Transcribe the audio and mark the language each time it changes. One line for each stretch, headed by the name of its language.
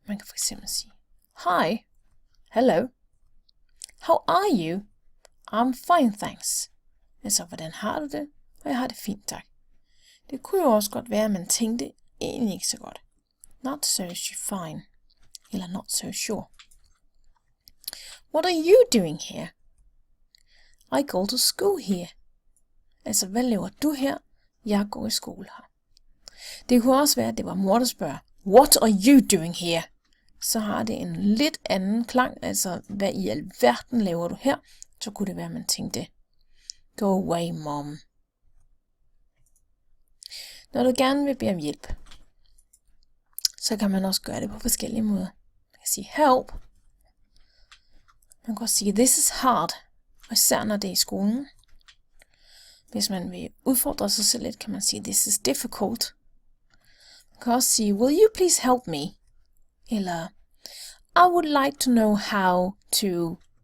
Danish: Man kan fx sige,
English: Hi, hello, how are you? I'm fine, thanks.
Danish: Altså, hvordan har du det? Og jeg har det fint, tak. Det kunne jo også godt være, at man tænkte egentlig ikke så godt.
English: Not so fine. Eller not so sure. What are you doing here? I go to school here.
Danish: Altså, hvad laver du her? Jeg går i skole her. Det kunne også være, at det var mor, der spørger,
English: What are you doing here?
Danish: Så har det en lidt anden klang, altså, hvad i alverden laver du her? Så kunne det være, at man tænkte,
English: Go away, mom.
Danish: Når du gerne vil bede om hjælp, så kan man også gøre det på forskellige måder. Man kan sige help. Man kan også sige
English: this is hard,
Danish: og især når det er i skolen. Hvis man vil udfordre sig selv lidt, kan man sige
English: this is difficult.
Danish: Man kan også sige
English: will you please help me? Eller I would like to know how to.